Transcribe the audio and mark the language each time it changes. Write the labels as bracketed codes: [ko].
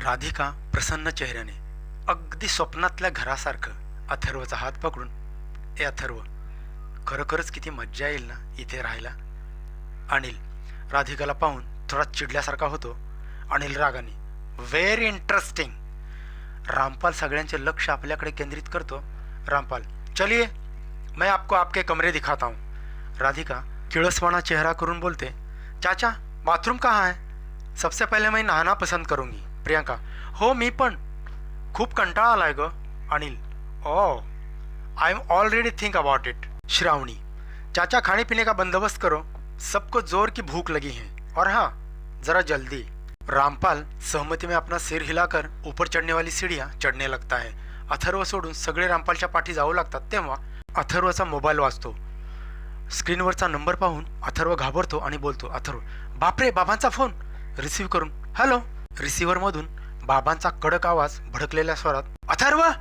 [mr] राधिका प्रसन्न चेहऱ्याने, अगदी स्वप्नातल्या घरासारखं अथर्वचा हात पकडून, ए अथर्व, खरोखरच किती मज्जा येईल ना इथे राहायला. अनिल राधिकाला पाहून थोडा चिडल्यासारखा होतो. अनिल रागाने, [en] Very interesting. [mr] रामपाल सगळ्यांचे लक्ष आपल्याकडे केंद्रित करतो. [hi] रामपाल, चलिए मैं आपको आपके कमरे दिखाता हूँ. राधिका किळसवाना चेहरा करून बोलते, चाचा बाथरूम कहाँ है? सबसे पहले मैं नहाना पसंद करूँगी. [mr] प्रियंका, हो मी पण, खूप कंटाळा आलाय ग. [en] Anil, oh I am already think about it. [hi] Shravani, चाचा खाने पीने का बंदोबस्त करो, सबको जोर की भूख लगी है. और हाँ, जरा जल्दी। रामपाल सहमति में अपना सिर हिलाकर ऊपर चढ़ने वाली सीढ़ियां चढ़ने लगता है। [mr] अथर्व सोडून सगळे रामपालच्या पाठी जाऊ लागतात तेव्हा अथर्वचा मोबाईल वाजतो। स्क्रीनवरचा नंबर पाहून अथर्व घाबरतो आणि बोलतो, अथर्व, बापरे, बाबांचा फोन। रिसीव्ह करून, हॅलो। रिसिव्हरमधून बाबांचा कडक आवाज भडकलेल्या स्वरात, अथर्व।